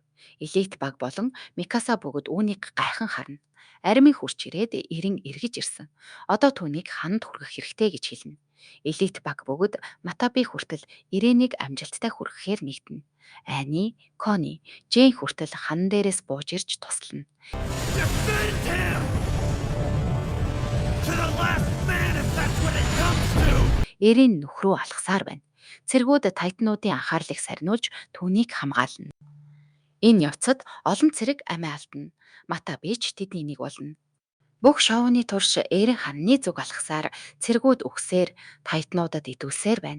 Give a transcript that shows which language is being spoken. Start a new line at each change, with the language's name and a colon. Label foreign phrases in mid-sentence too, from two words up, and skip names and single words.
Mongolian: Элит баг болон Микаса бүгд үүнийг гайхан харна. Армийн хурч ирээд эрен эргэж ирсэн. Одоо түүнийг ханд хүргэх хэрэгтэй гэж хэлнэ. Элит баг бүгд Матаби хүртэл Ирэнийг амжилттай хүргэхээр нэгдэнэ. Ани, Кони, Жэн хүртэл хан дээрээс бууж ирж туслана.
English: Defend him! To the last man if that's what it comes to!
Mongolian: Эрийн нөхрөө алхасаар байна. Цэргүүд тайтнуудын анхаарлыг сарниулж түүнийг хамгаална. Энэ явцад олон цэрэг амиа алдна. Матабич тэдний нэг болно. Бүх шоуны турш Эрен ханны зүг алхасаар цэргүүд өгсээр тайтнуудад идүүлсээр байна.